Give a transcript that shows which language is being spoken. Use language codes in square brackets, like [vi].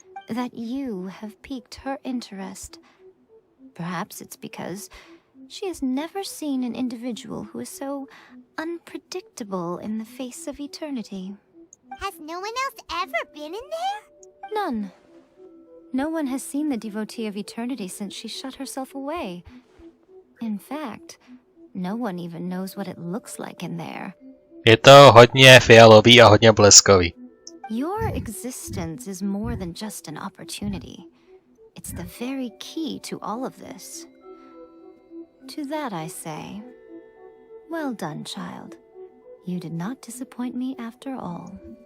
[en] That you have piqued her interest. Perhaps it's because she has never seen an individual who is so unpredictable in the face of eternity. Has no one else ever been in there? None. No one has seen the devotee of eternity since she shut herself away. In fact, no one even knows what it looks like in there. [cs] Je to hodně fialový a hodně bleskový. [en] Your existence is more than just an opportunity. It's the very key to all of this. To that I say, well done, child. You did not disappoint me after all.